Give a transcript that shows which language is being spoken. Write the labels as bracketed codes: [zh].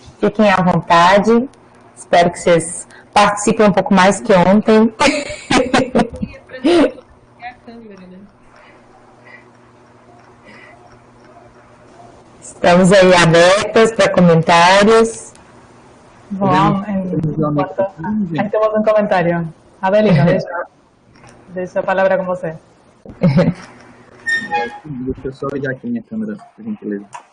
[pt] Fiquem à vontade. Espero que vocês participem um pouco mais que ontem. Estamos aí abertas para comentários. [es] Bom, ahí tenemos un comentario. [pt] Adelina, deixa a palavra com você. Deixa eu só ligar aqui minha câmera, por gentileza.